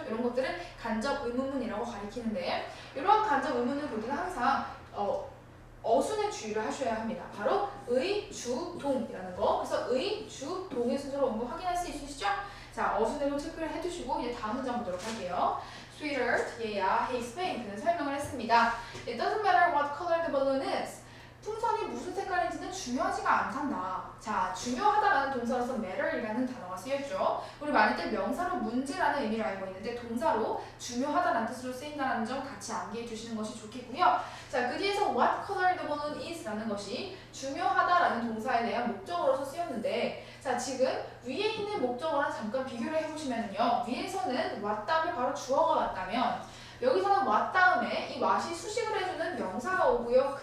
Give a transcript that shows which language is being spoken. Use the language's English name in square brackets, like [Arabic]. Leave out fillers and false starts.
[Korean] 이런 것들은 간접 의문문이라고 가리키는데, 이러한 간접 의문을 볼 때는 항상 어순에 주의를 하셔야 합니다. 바로 의, 주, 동이라는 거. 그래서 의, 주, 동의 순서로 온 거 확인할 수 있으시죠? 자, 어순에도 체크를 해두시고 이제 다음 문장 보도록 할게요. [English] Sweetheart, [Korean] 얘야, [English] he explained. [Korean] 그는 설명을 했습니다. [English] It doesn't matter what color the balloon is. [Korean] 풍선이 무슨 색깔인지는 중요하지가 않단다. 자, 중요하다라는 동사로서 matter이라는 단어가 쓰였죠. 우리 많을 때 명사로 문제라는 의미를 알고 있는데 동사로 중요하다라는 뜻으로 쓰인다는 점 같이 암기해 주시는 것이 좋겠고요. 자, 그 뒤에서 [English] what color the balloon is [Korean] 라는 것이 중요하다라는 동사에 대한 목적어로서 쓰였는데, 자, 지금 위에 있는 목적어랑 잠깐 비교를 해보시면요, 위에서는 what 다음에 바로 주어가 왔다면 여기서는 what 다음에 이 what이 수식을 해주는 명사가 오고요.